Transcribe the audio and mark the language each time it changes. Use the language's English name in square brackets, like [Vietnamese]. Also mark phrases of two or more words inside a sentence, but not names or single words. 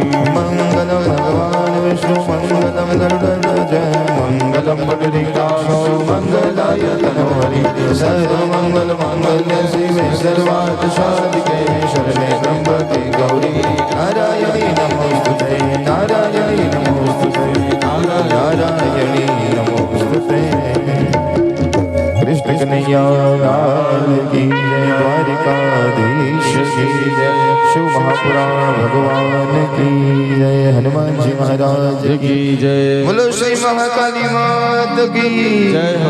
[Sanskrit] मंगलम भगवान विष्णु मंगलम गरुड़ध्वज मंगलम बद्रिकाक्षो मंगलाय तनोहरि सर्वमंगल मांगल्य शिवे सर्वार्थ साधिके शरणे त्र्यंबके गौरी नारायणी नमोस्तुते नारायणी नमोस्तुते नारायणी [Gujarati] કનૈયા લાલ કી જય, દ્વારિકાધીશ કી જય, શિવ મહાપુરાણ ભગવાન કી જય, હનુમાનજી મહારાજ કી જય. બોલો શ્રી મહાકાલી માત કી જય હો.